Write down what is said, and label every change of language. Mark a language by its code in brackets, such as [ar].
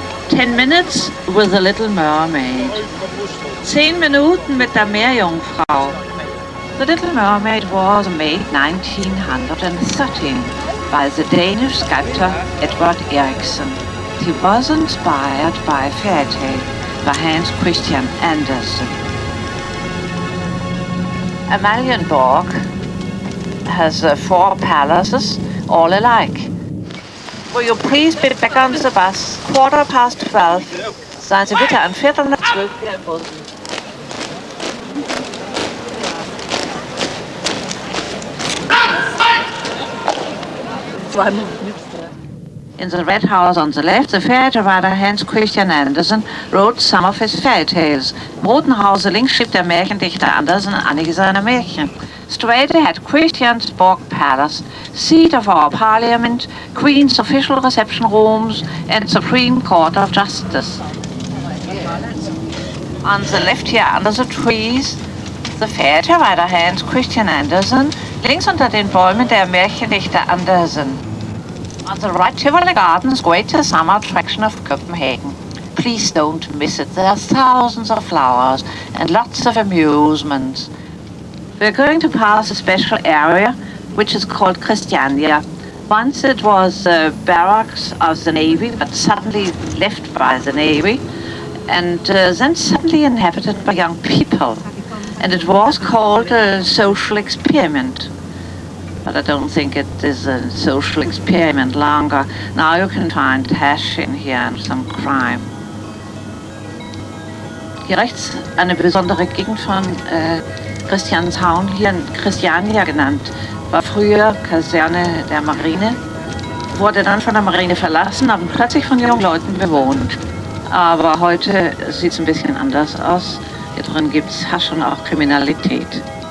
[en] 10 Minutes with the Little Mermaid. [de] 10 Minuten mit der Meerjungfrau. [en] The Little Mermaid was made 1913 by the Danish sculptor Edvard Eriksson. He was inspired by a fairy tale by Hans Christian Andersen. Amalienborg has 4 palaces, all alike. Will you please be back on the bus? 12:15. [de] Seien Sie bitte an 11:45 wieder im Bus. [en] In the red house on the left, the fairy writer Hans Christian Andersen wrote some of his fairy tales. [de] Im roten Hause links schrieb der Märchendichter Andersen einige seiner Märchen. [en] Straight ahead, Christiansborg Palace, seat of our parliament, Queen's official reception rooms, and Supreme Court of Justice. On the left here, under the trees, the fairy writer Hans Christian Andersen, [de] links unter den Bäumen der Märchendichter Andersen. [en] On the right, Tivoli Gardens, greatest summer attraction of Copenhagen. Please don't miss it. There are thousands of flowers and lots of amusements. We're going to pass a special area, which is called Christiania. Once it was barracks of the Navy, but suddenly left by the Navy, and then suddenly inhabited by young people. And it was called a social experiment. But I don't think it is a social experiment longer. Now you can find hash in here and some crime. [de] Hier rechts eine besondere Gegend von Christianshavn, hier Christiania genannt, war früher Kaserne der Marine, wurde dann von der Marine verlassen, aber plötzlich von jungen Leuten bewohnt. Aber heute sieht es ein bisschen anders aus. Hier drin gibt es Hasch und auch Kriminalität.